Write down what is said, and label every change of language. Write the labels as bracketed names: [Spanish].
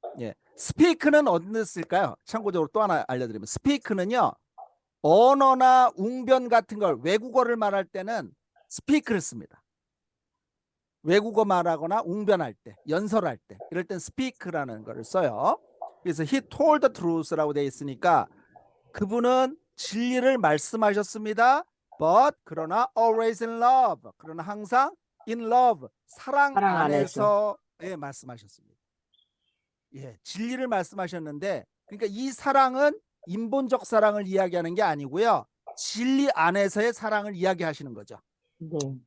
[Korean] 예, 스피크는 어디에 쓸까요? 참고적으로 또 하나 알려드리면 스피크는요, 언어나 웅변 같은 걸 외국어를 말할 때는 스피크를 씁니다. 외국어 말하거나 웅변할 때, 연설할 때 이럴 땐 스피크라는 걸 써요. 그래서 [English] he told the truth [Korean] 라고 되어 있으니까 그분은 진리를 말씀하셨습니다. [English] But [Korean] 그러나 [English] always in love. [Korean] 그러나 항상 [English] in love. [Korean] 사랑 안에서 예, 말씀하셨습니다. 예, 진리를 말씀하셨는데 그러니까 이 사랑은 인본적 사랑을 이야기하는 게 아니고요. 진리 안에서의 사랑을 이야기하시는 거죠. 네.